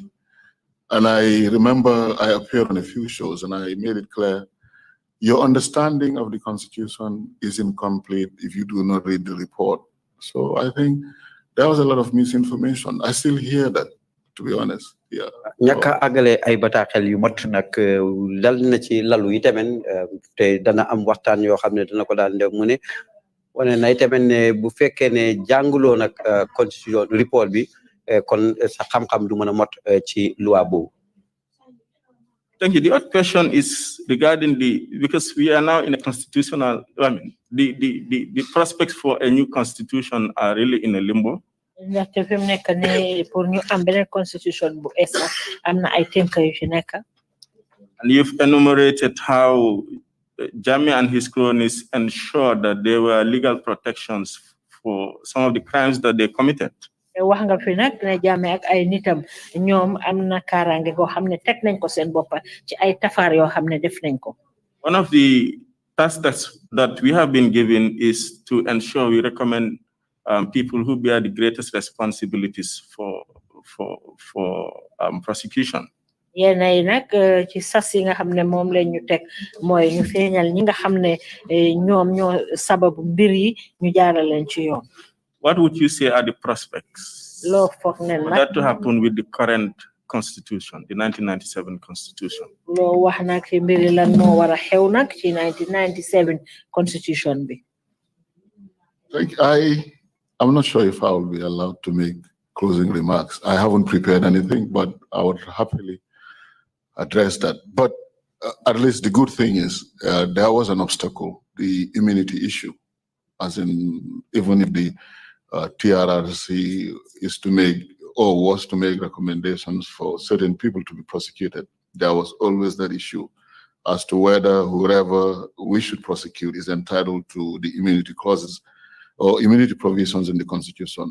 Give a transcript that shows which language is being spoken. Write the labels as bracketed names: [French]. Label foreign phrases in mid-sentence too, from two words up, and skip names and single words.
[English] And I remember I appeared on a few shows and I made it clear, your understanding of the Constitution is incomplete if you do not read the report. So I think there was a lot of misinformation. I still hear that, to be honest. Yeah. [Wolof] Ñaka agale ay bataaxel yu mot nak dal na ci lalu yi tamen te dana am waxtaan yoo xam ne dana ko daan def mu ne wane na tamen ne bu fekkee ne jànguloo nag [English] constitution report [Wolof] bi kon sa xam-xam du mën a mot ci loi boobu. [English] Thank you. The other question is regarding because we are now in a constitutional, I mean, the prospects for a new constitution are really in a limbo. And you've enumerated how Jammeh and his cronies ensured that there were legal protections for some of the crimes that they committed. [Wolof] wax nga fi nak ne Jammeh ak ay nitam ñoom am na kaaraange goo xam ne teg nañ ko seen boppa ci ay tafaar yoo xam ne def nañ ko. [English] One of the tasks that we have been given is to ensure we recommend people who bear the greatest responsibilities for prosecution. [Wolof] Yéen ay nag ci sas yi nga xam ne moom lañ ñu teg mooy ñu feeñal ñi nga xam ne ñoom ñoo sababu mbir yi ñu jaaral leen ci yoon. [English] What would you say are the prospects for that to happen with the current constitution, the 1997 constitution? [Wolof] Wax nag ci mbiri lan moo war a xew nag ci 1997 constitution bi. [English] I'm not sure if I will be allowed to make closing remarks. I haven't prepared anything, but I would happily address that. But at least the good thing is there was an obstacle, the immunity issue, as in even if the TRRC is to make or was to make recommendations for certain people to be prosecuted, there was always that issue as to whether whoever we should prosecute is entitled to the immunity clauses or immunity provisions in the Constitution.